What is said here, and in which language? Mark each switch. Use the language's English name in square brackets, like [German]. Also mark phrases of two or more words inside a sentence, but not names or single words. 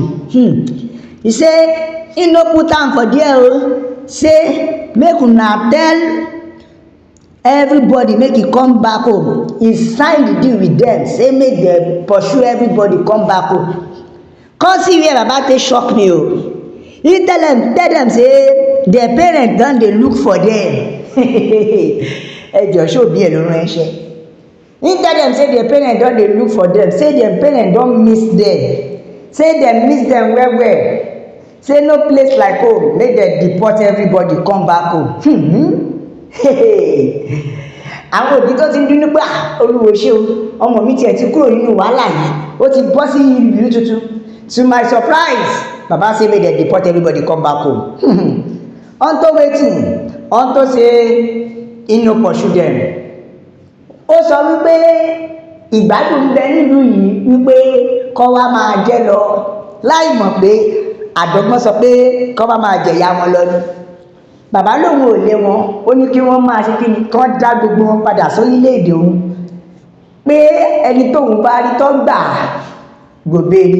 [Nigerian Pidgin] He say he no put am for there o, say make una tell everybody make e come back home. He sign the deal with dem, say make dem pursue everybody come back home. Come see where baba take shock me o. He tell dem say their parents don dey look for dem. [Yoruba] Ẹ jọ̀ọ́, ṣé òbí ẹ̀ ló rán ẹṣẹ́? [Nigerian Pidgin] He tell dem say their parents don dey look for dem, say their parents don miss dem, say dem miss dem well well, say no place like home, make dem deport everybody come back home. [Yoruba] Àwọn òbí tó ti ń dúnú pé Olúwo ṣé o, ọmọ mi tiẹ̀ ti kúrò nínú wàhálà yìí, ó ti bọ́ sí ìlú tuntun. [Nigerian Pidgin] To my surprise, baba say make dem deport everybody come back home. Unto wetin? Unto say he no pursue dem. [Yoruba] Ó sọ wípé ìgbádùn ń bẹ nílùú yìí, wípé kọ́ wá máa jẹ́ lọ, láì mọ̀ pé àdọ́gbọ́n sọ pé kọ́ wá máa jẹ̀yà wọn lọ ni. Bàbá lòun ò lé wọn, ó ní kí wọ́n máa ṣe kí ni, kán dá gbogbo wọn padà sórílẹ̀-èdè òun, pé ẹni tóun bá rí tó gbà gbòbe ni.